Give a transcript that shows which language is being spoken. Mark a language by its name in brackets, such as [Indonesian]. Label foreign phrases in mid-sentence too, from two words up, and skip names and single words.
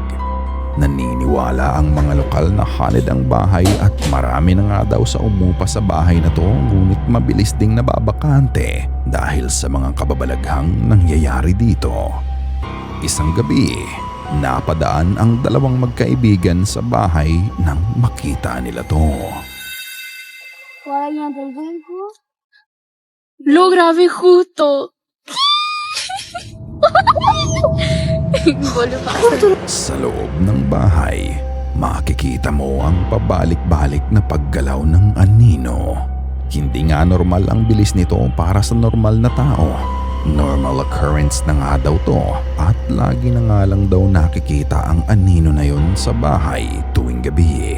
[Filipino] Naniniwala ang mga lokal na haunted ang bahay at marami na nga daw sa umupa sa bahay na to ngunit mabilis ding nababakante dahil sa mga kababalaghang nangyayari dito. Isang gabi, napadaan ang dalawang magkaibigan sa bahay nang makita nila to. [Spanish] Lo grabé justo. [Filipino] Bolo pa. Sa loob ng bahay, makikita mo ang pabalik-balik na paggalaw ng anino. Hindi nga normal ang bilis nito para sa normal na tao. [English] Normal occurrence [Filipino] na nga daw to at lagi na nga lang daw nakikita ang anino na yun sa bahay tuwing gabi.